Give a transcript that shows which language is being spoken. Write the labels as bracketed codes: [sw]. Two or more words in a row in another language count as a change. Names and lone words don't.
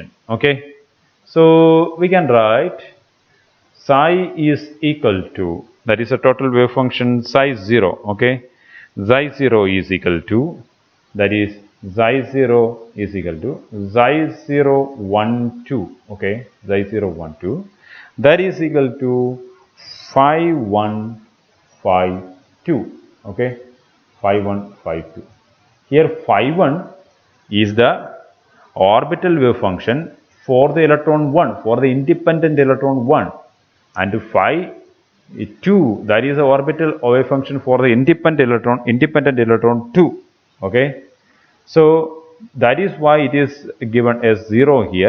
[en] Okay, so we can write psi is equal to, that is a total wave function psi 0. Okay, psi 0 is equal to, that is psi 0 is equal to psi 0 1 2. Okay, psi 0 1 2, that is equal to phi 1 phi 2. Okay, phi 1 phi 2. Here phi 1 is the orbital wave function for the electron 1, for the independent electron 1. and phi 2, that is the orbital wave function for the independent electron 2. Okay, so that is why it is given as 0 here.